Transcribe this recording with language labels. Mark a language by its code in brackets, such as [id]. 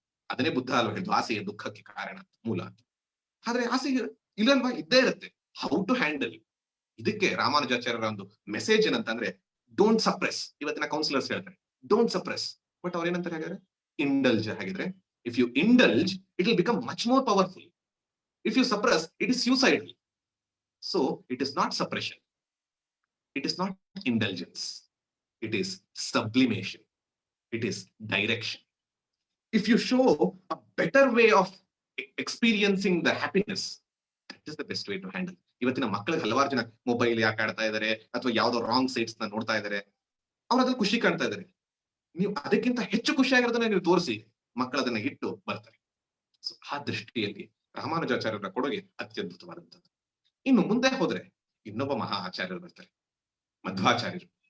[kn] ಅದನ್ನೇ ಬುದ್ಧ ಅಲ್ವಾ ಹೇಳಿದ್ದು, ಆಸೆಯ ದುಃಖಕ್ಕೆ ಕಾರಣ ಮೂಲ ಅಂತ. ಆದ್ರೆ ಆಸೆ ಇಲ್ಲಲ್ವಾ, ಇದ್ದೇ ಇರುತ್ತೆ. [en] How to handle. [kn] ಇದಕ್ಕೆ ರಾಮಾನುಜಾಚಾರ್ಯರ ಒಂದು ಮೆಸೇಜ್ ಏನಂತಂದ್ರೆ, [en] Don't suppress. [kn] ಇವತ್ತಿನ ಕೌನ್ಸಿಲರ್ಸ್ ಹೇಳ್ತಾರೆ [en] don't suppress, but [kn] ಅವ್ರ ಏನಂತಾರೆ ಹಾಗಾದ್ರೆ, ಇಂಡಲ್ಜ್. ಹಾಗಿದ್ರೆ [en] If you indulge it will become much more powerful. If you suppress it is suicidal. So it is not suppression, it is not indulgence, it is sublimation, it is direction. If you show a better way of experiencing the happiness, that is the best way to handle. [kn] ಇವತ್ತಿನ ಮಕ್ಕಳಿಗೆ ಹಲವಾರು ಜನ mobile ಯಾಕೆ ಆಡ್ತಾ ಇದಾರೆ, ಅಥವಾ ಯಾವ್ದೋ wrong sites ನ ನೋಡ್ತಾ ಇದಾರೆ, ಅವ್ರು ಅದ್ರಲ್ಲಿ ಖುಷಿ ಕಾಣ್ತಾ ಇದಾರೆ. ನೀವು ಅದಕ್ಕಿಂತ ಹೆಚ್ಚು ಖುಷಿಯಾಗಿರೋದನ್ನ ನೀವು ತೋರಿಸಿ, ಮಕ್ಕಳು ಅದನ್ನ ಇಟ್ಟು ಬರ್ತಾರೆ. ಆ ದೃಷ್ಟಿಯಲ್ಲಿ ರಾಮಾನುಜಾಚಾರ್ಯರ ಕೊಡುಗೆ ಅತ್ಯದ್ಭುತವಾದಂಥದ್ದು. ಇನ್ನು ಮುಂದೆ ಹೋದ್ರೆ ಇನ್ನೊಬ್ಬ ಮಹಾ ಆಚಾರ್ಯರು ಬರ್ತಾರೆ, ಮಧ್ವಾಚಾರ್ಯರು.